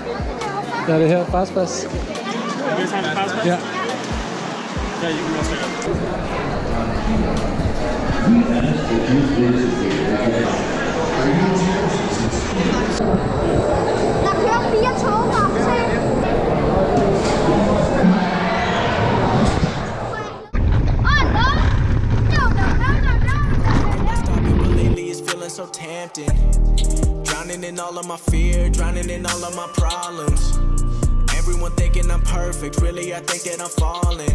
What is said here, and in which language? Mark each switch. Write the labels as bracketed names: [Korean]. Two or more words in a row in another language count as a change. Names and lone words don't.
[Danish] Ja, det her. Pas. Ja. Der kører 4 tog op til. [English] So tempting, drowning in all of my fear, drowning in all of my problems. Everyone thinking I'm perfect, really I think that I'm falling.